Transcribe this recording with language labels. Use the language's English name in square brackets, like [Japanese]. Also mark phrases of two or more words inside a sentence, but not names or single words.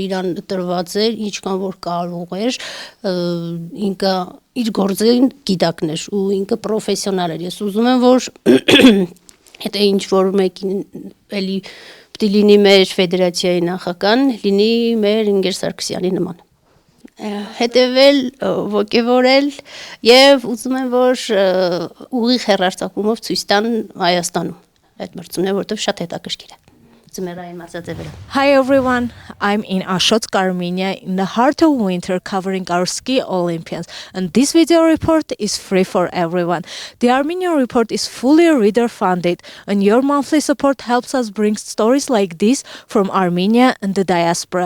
[Armenian] իրան տրված էր, ինչքան որ կարող էր, ինքը իր գործին գիտակներ ու ինքը պրոֆեսիոնալ էր։ Ես ուզում եմ, որ եթե ինչ որ մեկին էլի պիտի լինի մեր ֆեդերացիայի նախագահն, լինի մեր Ինգեր Սարգսյանի նման։ Հետևել, ոգևորել եւ ուզում եմ, որ ուղիղ հեռարձակումով ցույց տան Հայաստանում այդ մրցումները, որովհետեւ շատ հետաքրքիր է։ Ձմեռային մասաձևերը։ [English] Hi everyone, I'm in Ashotsk, Armenia, in the heart of winter, covering our ski Olympians, and this video report is free for everyone. The Armenian report is fully reader funded, and your monthly support helps us bring stories like this from Armenia and the diaspora.